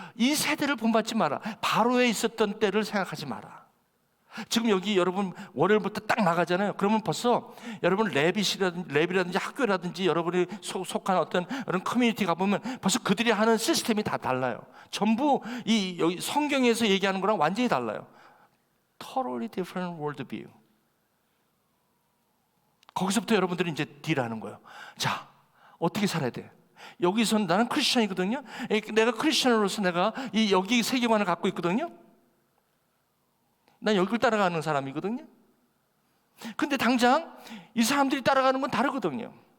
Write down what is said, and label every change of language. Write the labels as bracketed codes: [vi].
[ko] 이 세대를 본받지 마라. 바로에 있었던 때를 생각하지 마라. 지금 여기 여러분 월요일부터 딱 나가잖아요. 그러면 벌써 여러분 랩이라든지 학교라든지 여러분이 속한 어떤 그런 커뮤니티 가보면 벌써 그들이 하는 시스템이 다 달라요. 전부 여기 성경에서 얘기하는 거랑 완전히 달라요. [en] Totally different worldview. [ko] 거기서부터 여러분들이 이제 딜하는 거예요. 자, 어떻게 살아야 돼? 여기서는 나는 크리스천이거든요. 내가 크리스천으로서 내가 여기 세계관을 갖고 있거든요. 난 여기를 따라가는 사람이거든요. 근데 당장 이 사람들이 따라가는 건 다르거든요.